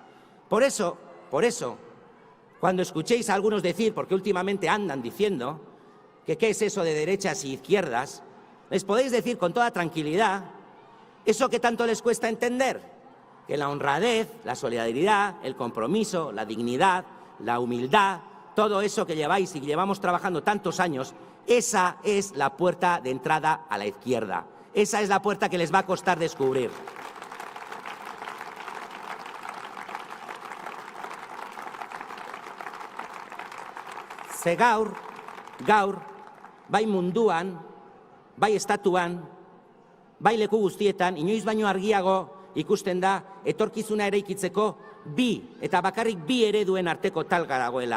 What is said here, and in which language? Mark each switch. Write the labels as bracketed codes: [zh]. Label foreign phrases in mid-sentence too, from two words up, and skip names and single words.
[es] Por eso, cuando escuchéis a algunos decir, porque últimamente andan diciendo, que qué es eso de derechas y izquierdas, les podéis decir con toda tranquilidad, eso que tanto les cuesta entender, que la honradez, la solidaridad, el compromiso, la dignidad, la humildad, todo eso que lleváis y llevamos trabajando tantos años, esa es la puerta de entrada a la izquierda. Esa es la puerta que les va a costar descubrir. [eu] Ze gaur, bai munduan, bai estatuan, bai leku guztietan, inoiz baino argiago ikusten da etorkizuna eraikitzeko eta bakarrik bi ereduen arteko talga dagoela.